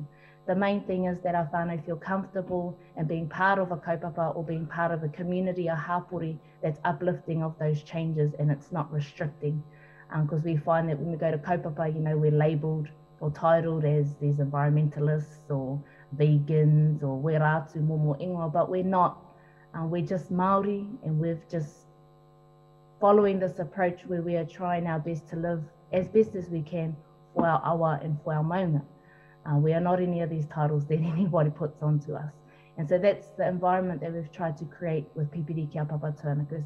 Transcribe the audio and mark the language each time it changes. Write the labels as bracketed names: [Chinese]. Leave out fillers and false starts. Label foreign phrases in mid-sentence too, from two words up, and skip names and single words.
[English] The main thing is that our whānau feel comfortable in being part of a kaupapa or being part of a community, a hapori, that's uplifting of those changes and it's not restricting. Because we find that when we go to kaupapa, we're labelled or titled as these environmentalists or vegans or [Māori] weratu momo ingoa, [English] but we're not. We're just Māori, and we've just following this approach where we are trying our best to live as best as we can for our awa and for our maunga. We are not any of these titles that anybody puts onto us. And so that's the environment that we've tried to create with Pipiri Kia Papa Tuanuku.